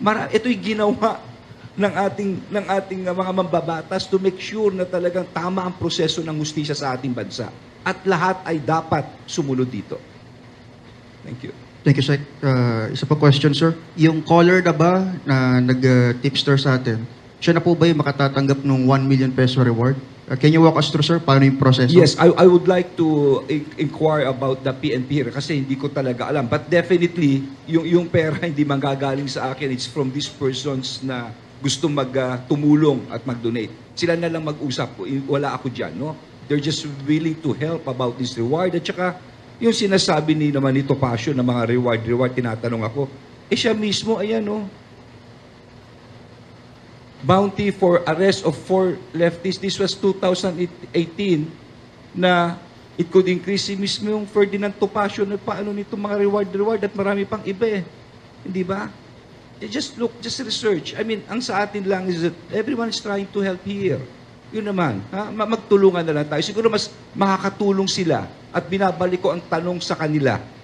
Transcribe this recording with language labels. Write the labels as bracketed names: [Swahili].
[Filipino] Ito'y ginawa ng ating mga mambabatas [English] to make sure [Filipino] na talagang tama ang proseso ng hustisya sa ating bansa. At lahat ay dapat sumunod dito. [English] Thank you. Thank you, Sec. [Filipino] Isa pa [English] question, sir. [Filipino] Yung caller na ba na nag-tipster sa atin, siya na po ba yung makatatanggap ng 1 million peso reward? [English] Can you walk us through, sir? [Filipino] Paano yung proseso? [English] Yes, I would like to inquire about the PNP here [Filipino] kasi hindi ko talaga alam. [English] But definitely, [Filipino] yung pera hindi manggagaling sa akin. [English] It's from these persons [Filipino] na gusto tumulong at mag-donate. Sila na lang mag-usap. Wala ako dyan, no? [English] They're just willing to help about this reward. [Filipino] At saka, yung sinasabi naman ni Topacio na mga reward, tinatanong ako, siya mismo, ayan, no? [English] Bounty for arrest of 4 leftists. This was 2018 na it could increase. [Filipino] Si mismo yung Ferdinand Topacio na paano nito mga reward at marami pang iba eh. Hindi ba? [English] Just look, just research. [Filipino] Ang sa atin lang [English] is that everyone is trying to help here. [Filipino] Yun naman. Magtulungan na lang tayo. Siguro mas makakatulong sila at binabalik ko ang tanong sa kanila.